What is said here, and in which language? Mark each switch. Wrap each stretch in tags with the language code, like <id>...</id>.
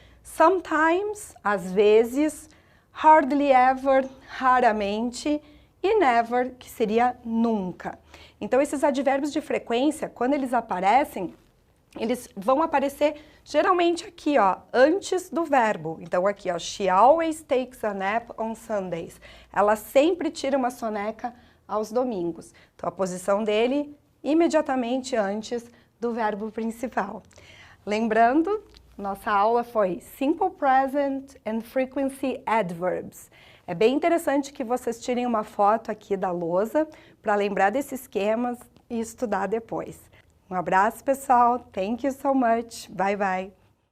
<pt>Sometimes, às vezes, hardly ever, raramente, e never, que seria nunca. Então esses advérbios de frequência, quando eles aparecem, eles vão aparecer geralmente aqui, ó, antes do verbo. Então aqui, ó,</pt> <en>she always takes a nap on Sundays.</en> <pt>Ela sempre tira uma soneca aos domingos. Então a posição dele imediatamente antes do verbo principal. Lembrando, nossa aula foi Simple Present and Frequency Adverbs. É bem interessante que vocês tirem uma foto aqui da lousa para lembrar desses esquemas e estudar depois. Um abraço, pessoal.</pt> <en>Thank you so much. Bye, bye.</en>